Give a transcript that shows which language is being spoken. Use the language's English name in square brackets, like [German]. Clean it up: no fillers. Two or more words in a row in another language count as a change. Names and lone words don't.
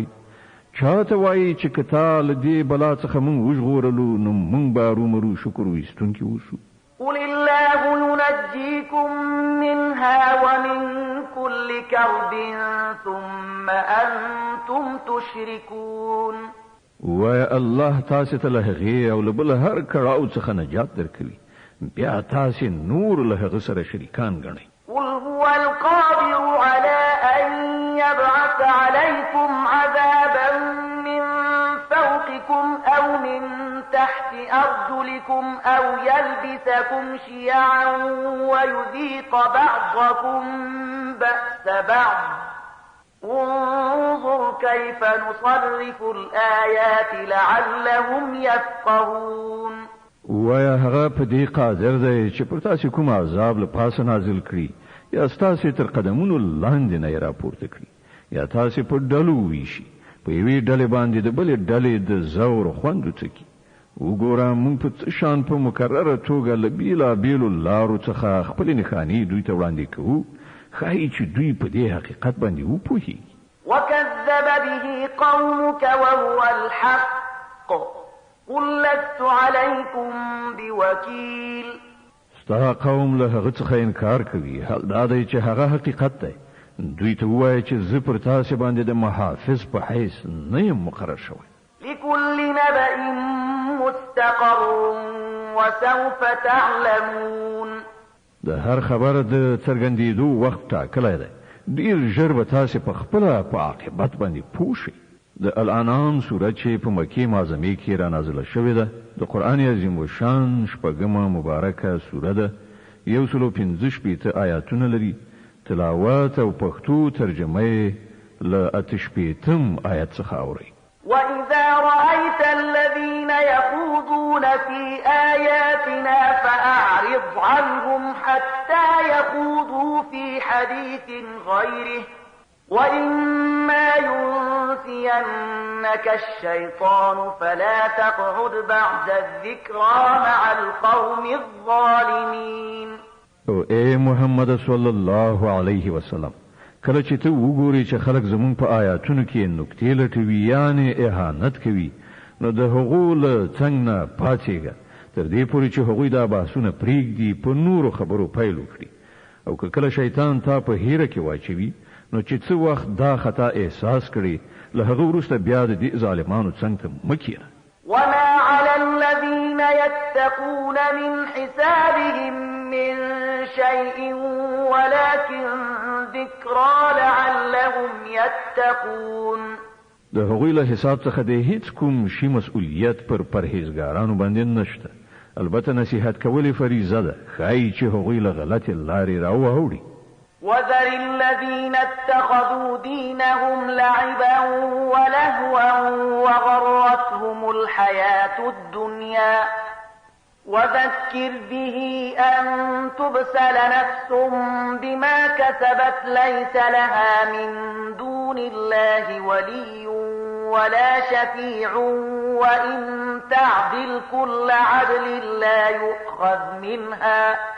[Pashto] چاته وایي چې کته له دې بلا څخه مونږ وژغورلو نو مونږ به رومرو شکر وایستونکي اوسو. [Arabic] قل الله ينجيكم منها ومن كل كرب ثم أنتم تشركون. [Pashto] وای الله تاسو ته له هغې او له بل هر کړهو څخه نجات درکوي بیا تاسو نور له هغه سره شریکان ګڼئ. [Arabic] قل هو القادر على أن يبعث عليكم عذابا من فوقكم أو من تحت أرجلكم أو يلبسكم شيعا ويذيق بعضكم بأس بعض انظر كيف نصرف الآيات لعلهم يفقهون. [Pashto] وایا هغه په دې قادر دی چې پر تاسو کوم عذاب له پاسه نازل کړي یا تاسو تر قدمونو لاندې نه راپورته کړي یا تاسو په ډلو ویشي په یوې ډلې باندې د بلې ډلې د زور خوند څکي. وګوره موږ په شان په مکرره توګه له بیلابیلو لارو څخه خپل نښانې دوی ته وړاندې کوو ښایي چې دوی په دې حقیقت باندې وپوهیږي. [Arabic] وكذب به قومك وهو الحق قل لست عليكم بوكيل. [Pashto] ستا قوم له هغه څخه انکار کوي حال دا دی چې هغه حقیقت دی دوی ته ووایه چې زه پر تاسې باندې د محافظ په حیث نه یم مقرر شوی. [Arabic] لكل نبأ مستقر وسوف تعلمون. [Pashto] د هر خبر د څرګندېدو وخت ټاکلی دی. ډیر ژر به تاسې په خپله په عاقبت باندې پوه شئ. د الانعام سورت چې په مکې معظمې کې را نازله شوې ده د قرآن عظیم الشان شپږمه مبارکه سوره ده. 115 آیاتونه لري. تلاوت او پښتو ترجمه یې له 8 آیت څخه اورئ. [Arabic] وإذا رأيت الذين يخوضون في آياتنا فأعرض عنهم حتى يخوضوا في حديث غيره وإما ينسينك الشيطان فلا تقعد بعد الذكرى مع القوم الظالمين. [Pashto] او اے محمد [Arabic] صلی الله علیه وسلم [Pashto] کله چې ته وګورې چې خلک زمون په آیاتونو کې نکتې لټوي یعنی اهانت کوي نو د هغو له څنګ نه پاتېږه تر دې پورې چې هغوی دا بحثونه پرېږدي په نورو خبرو پیل وکړي. او که کله شیطان تا په هیره کې واچوي نو چې څه وخت دا خطا احساس کړي له هغه وروسته بیا د دې ظالمانو څنګ ته مه کښېنه. [Arabic] وما على الذين يتقون من حسابهم من شيء ولكن ذكرى لعلهم يتقون. [Pashto] د هغوی له حساب څخه د هیڅ کوم شي مسؤلیت پر پرهیزګارانو باندې نشته. البته نصیحت کول فریضه ده ښایي چې هغوی له غلطې لارې راواوړي. [Arabic] وذر الذين اتخذوا دينهم لعبا ولهوا وغرتهم الحياة الدنيا وذكر به أن تبسل نفس بما كسبت ليس لها من دون الله ولي ولا شفيع وإن تعدل كل عدل لا يؤخذ منها